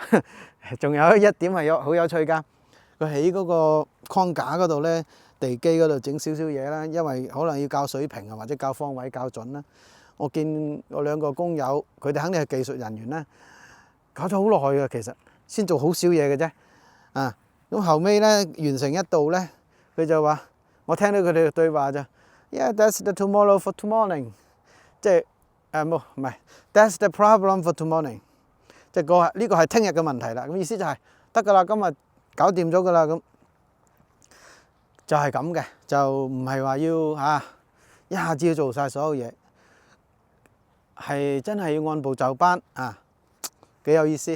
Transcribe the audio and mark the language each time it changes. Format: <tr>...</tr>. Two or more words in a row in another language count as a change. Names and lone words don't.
<yue>仲有一點係好有趣㗎，佢喺嗰個框架嗰度咧，地基嗰度整少少嘢啦，因為可能要校水平啊，或者校方位校準啦。我見我2個工友，佢哋肯定係技術人員啦。搞咗好耐嘅，其實先做好少嘢嘅啫。咁後尾咧完成一度咧，佢就話：我聽到佢哋嘅對話就 ，</yue> <en>Yeah, that's the tomorrow for tomorrow，</en> <yue>即係唔係</yue> <en>，that's the problem for tomorrow，</en> <yue>即係呢個係聽日嘅問題啦。咁意思就係得㗎啦，今日搞掂咗㗎啦。咁就係咁嘅，就唔係話要一下子要做晒所有嘢，係真係要按部就班啊。幾有意思。</yue>